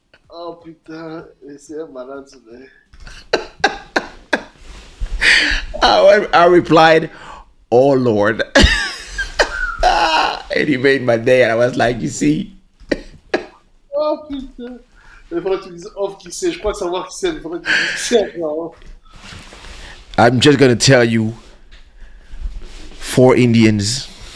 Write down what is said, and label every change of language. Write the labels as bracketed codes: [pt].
[fr] Oh putain, c'est malade ce mec. [en] I replied, "Oh Lord," and he made my day. And I was like, "You see, [fr] Oh putain. Il faudrait que tu dises off qui c'est. Je crois que savoir qui c'est. Il faudrait que tu dises qui c'est après en off. [en] I'm just gonna tell you, four Indians."